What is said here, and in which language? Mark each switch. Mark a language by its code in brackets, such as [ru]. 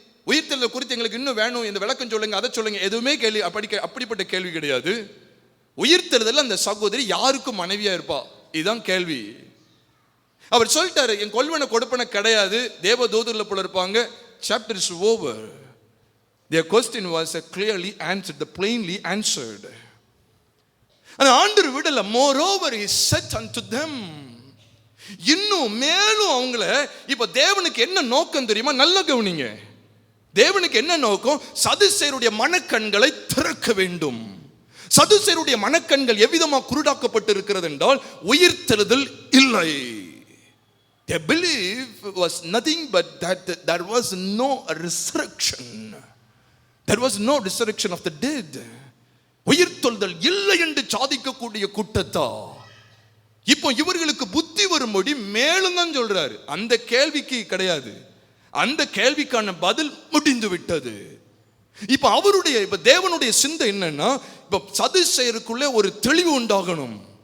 [ta] உயிர்த்தெழுதல் குறித்து எங்களுக்கு இன்னும் வேணும், இந்த விளக்கம் சொல்லுங்க, அதை சொல்லுங்க. எதுவுமே கேள்வி அப்படிப்பட்ட கேள்வி கிடையாது. உயிர்த்தெழுதல் அந்த சகோதரி யாருக்கும் மனைவியா இருப்பா, இதுதான் கேள்வி. அவர் சொல்லிட்டாரு, என் கொள்வனை கொடுப்பன கிடையாது, தேவ தூதர்ல போல இருப்பாங்க. [en] Chapter is over. Their question was clearly answered, plainly answered. [ta] அந்த ஆண்டவர் விடல. [en] Moreover he said unto them, [ta] இன்னும் மேலும் அவங்கள இப்ப தேவனுக்கு என்ன நோக்கம் தெரியுமா? நல்ல கவனிங்க. தேவனுக்கு என்ன நோக்கம்? சதுசேயருடைய மனக்கண்களை திறக்க வேண்டும். சதுசேயருடைய மனக்கண்கள் எவ்விதமா குருடாக்கப்பட்டு இருக்கிறது என்றால், உயிர்த்தெழுதல் இல்லை. [en] Their belief was nothing but that there was no resurrection. There was no resurrection of the dead. [ta] உயிர்த்தெழுதல் இல்லை என்று சாதிக்கக்கூடிய கூட்டத்தா இப்போ இவர்களுக்கு புத்தி வரும்படி மேலும் தான் சொல்றாரு. அந்த கேள்விக்கு கிடையாது, அந்த கேள்விக்கான பதில் முடிந்து விட்டது. இப்ப தேவனுடைய சிந்தை என்னன்னா, இப்ப சதுசேயருக்குள்ளே ஒரு தெளிவு உண்டாகணும்.